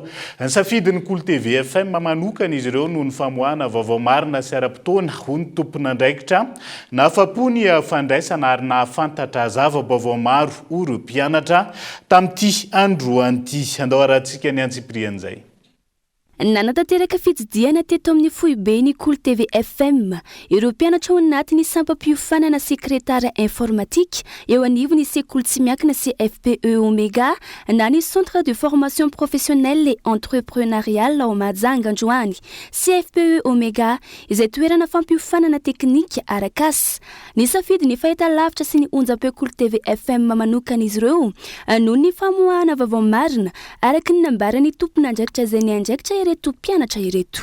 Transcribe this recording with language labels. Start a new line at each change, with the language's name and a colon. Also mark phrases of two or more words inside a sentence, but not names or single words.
Malagasy: Ny safidin'ny Cool TV FM manokana izy ireo noho ny famoahana vaovao marina sy ara-potoana ho ny tompon'andraikitra nahafapony fandraisana ary nahafantatra zava-baovao maro oro mpianatra tamin'ity andro an'ity. Andao arahantsika ny antsiprian'izay. Nanatanteraka fijidiana teto amin'ny foibeny Cool TV FM ireo mpianatra ao anatin'ny sampam-piofanana sekretara informatique eo anivon'ny sekoly tsy miankina CFPE Omega na ny
French: centre de formation professionnelle et entrepreneuriale
Malagasy: ao Mahajanga androany. CFPE Omega izay toerana fampiofanana teknika arak'asa nisafidy ny fahitalavitra sy ny onjam-peo Cool TV FM manokana izy ireo noho ny famoahana vaovao marina araka ny nambarany tompon'andraikitra izay ny andraikitra ireto mpianatra ireto.